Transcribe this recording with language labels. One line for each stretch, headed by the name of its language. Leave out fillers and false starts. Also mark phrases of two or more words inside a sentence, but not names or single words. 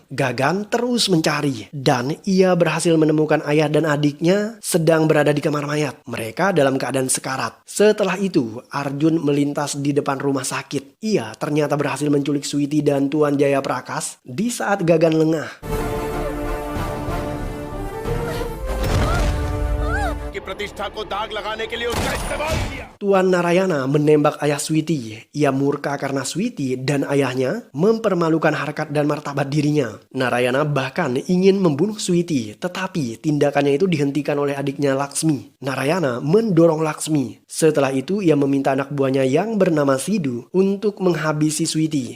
Indonesian: Gagan terus mencari dan ia berhasil menemukan ayah dan adiknya sedang berada di kamar mayat. Mereka dalam keadaan sekarat. Setelah itu Arjun melintas di depan rumah sakit. Ia ternyata berhasil menculik Sweety dan Tuan Jaya Prakas di saat Gagan lengah.
Hindi: प्रतिष्ठा को दाग लगाने के लिए उसका इस्तेमाल किया।
Indonesian: Tuan Narayana menembak ayah Sweety. Ia murka karena Sweety dan ayahnya mempermalukan harkat dan martabat dirinya. Narayana bahkan ingin membunuh Sweety, tetapi tindakannya itu dihentikan oleh adiknya Laksmi. Narayana mendorong Laksmi. Setelah itu ia meminta anak buahnya yang bernama Sidhu untuk menghabisi Sweety.